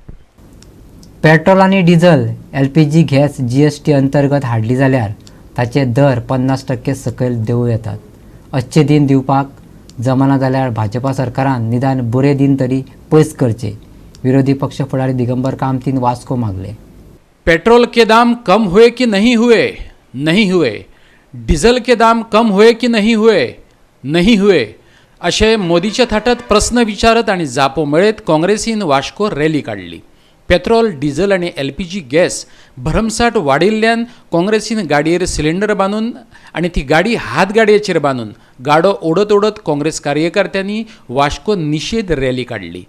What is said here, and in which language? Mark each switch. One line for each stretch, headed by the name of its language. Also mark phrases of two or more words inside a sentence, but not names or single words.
Konkani: पेट्रोल आनी डिझल LPG गॅस GST अंतर्गत हाडली जाल्यार ताचे दर 50% सकयल देंवूं येतात.
Hindi: अच्छे दिन
Konkani: दिवपाक जमना जाल्यार भाजपा सरकारान निदान बरे दिन तरी पयस करचे. विरोधी पक्ष फुडारी दिगंबर कामतीन वास्को मागले.
Hindi: पेट्रोल के दाम कम हुए कि नहीं हुए? नहीं हुए. डिझल के दाम कम हुए कि नहीं हुए? नहीं हुए.
Konkani: अशे मोदीच्या थाटात प्रस्न विचारत आनी जापो मेळयत काँग्रेसीन वास्को रॅली काडली. पेट्रोल, डिझल आनी LPG गॅस भरमसाट वाडिल्ल्यान काँग्रेसीन गाडयेर सिलिंडर बांदून आनी ती गाडी हातगाडयेचेर बांदून गाडो ओडत काँग्रेस कार्यकर्त्यांनी वास्को निषेध रॅली काडली.